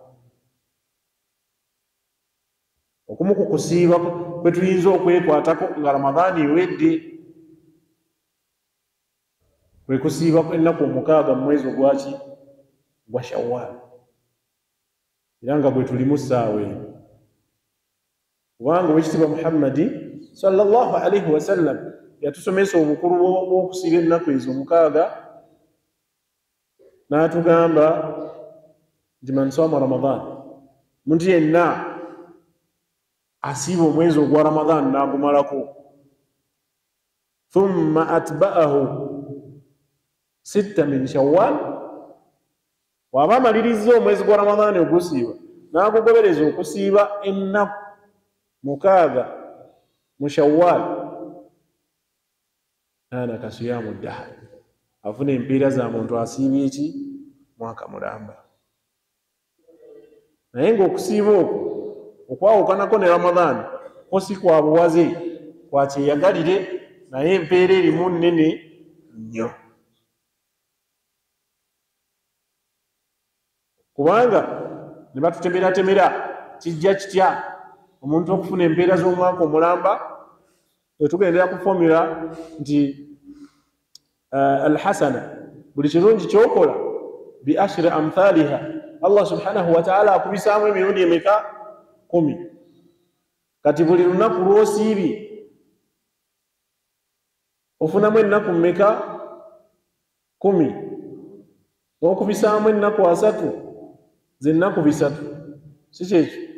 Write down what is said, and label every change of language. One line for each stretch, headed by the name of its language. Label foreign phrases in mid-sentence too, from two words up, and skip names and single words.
Ganda: Okumu ku kusiiba kwe tuyinza okwekwatako nga Ramadan ewedde kwe kusiiba ennaku 6 mu mwezi ogwaki gwa Shawwal, era nga bwe tulimu ssaawa eno, kubanga owekitiibwa Muhammadi
Arabic: صلى الله عليه وسلم
Ganda: yatusomesa obukulu bw'okusiiba ennaku ezo 6, n'atugamba nti
Arabic: من صام رمضان,
Ganda: omuntu yenna asiiba omwezi ogwa Ramadan n'agumalako,
Arabic: ثم أتبعه 6 من شوال,
Ganda: waba amaliriza omwezi gwa Ramadan ogusiiba n'agugobereza okusiiba ennaku 6 mu Shawwal,
Arabic: كان كصيام الدهر,
Ganda: afuna empiira za muntu asiibye eki mwaka mulamba. Naye ng'okusiiba okwo okwawukanako ne Ramadan ko si kwa buwaze, kwa kyeyagalire, naye empeera erimu nnene nnyo, kubanga ne batutemeratemera kijja kitya omuntu okufuna empeera z'omwaka omulamba. Tugendera ku formula nti alhasana, buli kirungi kyokola
Arabic: بعشر أمثالها,
Ganda: Allah
Arabic: سبحانه وتعالى
Ganda: akubisaamu emirundi emeka 10. Kati buli lunaku lw'osiibye ofunamu ennaku mmeka 10, n'okubisaamu ennaku 3 z'ennaku 3, si kyekyo?